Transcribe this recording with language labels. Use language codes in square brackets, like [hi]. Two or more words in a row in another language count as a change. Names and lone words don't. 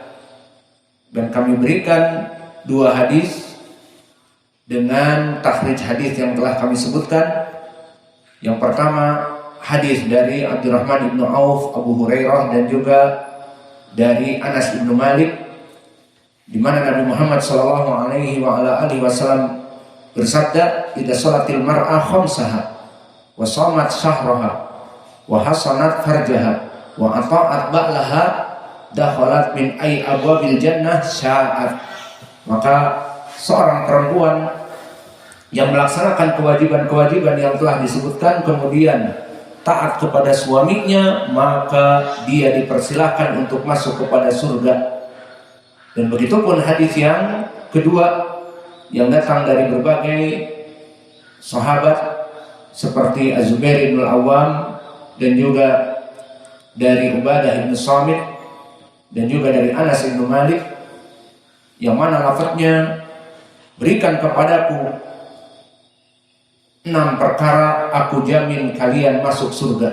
[id] Dan kami berikan 2 hadis dengan takhrij hadis yang telah kami sebutkan. Yang pertama hadis dari Abdurrahman ibnu Auf, Abu Hurairah, dan juga dari Anas ibnu Malik, di mana Nabi Muhammad SAW bersabda, [ar] "إذا صلت المرأة خمسها وصامت شهرها وحصنت فرجها وأطاعت بعلها دخلت من أي أبواب الجنة شاءت." [id] Maka seorang perempuan yang melaksanakan kewajiban-kewajiban yang telah disebutkan, kemudian taat kepada suaminya, maka dia dipersilahkan untuk masuk kepada surga. Dan begitupun hadis yang kedua yang datang dari berbagai sahabat seperti Az-Zubair bin al-Awwam, dan juga dari Ubadah bin Samit, dan juga dari Anas bin Malik, yang mana lafadznya, "Berikan kepadaku 6 perkara, aku jamin kalian masuk surga."